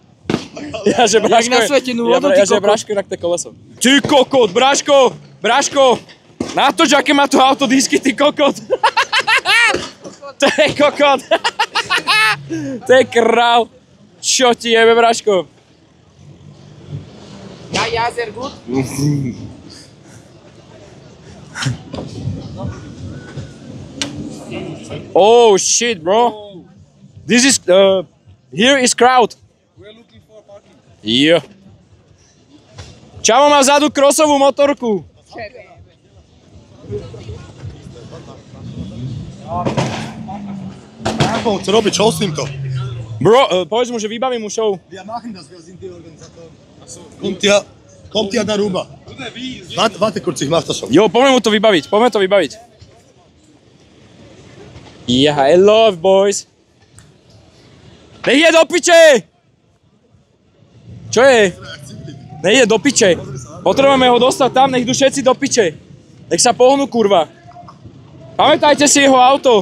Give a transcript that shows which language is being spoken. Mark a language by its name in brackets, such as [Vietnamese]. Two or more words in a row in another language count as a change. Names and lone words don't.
[Slovak] Ja, že Braško, na svetenú vodu, ty že kokot. Braško, inak to je koleso. Ty kokot, Braško, natoč, aké má to auto disky, ty kokot. To je kokot. To je král. Čo ti jebe, Braško? [German] Ja, sehr gut. [English] Oh shit, bro. This is here is crowd. We're looking for parking. Yeah. [Slovak] Čavo má vzadu crossovú motorku. Co robiť? Čo s týmto? Bro, povedz mu, že vybavím mu show. [German] Ja machen das, wir sind die Organisatoren. Kommt ja darüber. Warte kurz, ich mach das schon. [Slovak] Jo, poďme mu to vybaviť, [English] Yeah, I love boys. [Slovak] Nech je do piče! Čo je? Nech je do piče. Potrebujeme ho dostať tam, nech idú všetci do piče. Nech sa pohnú, kurva. Pamätajte si jeho auto.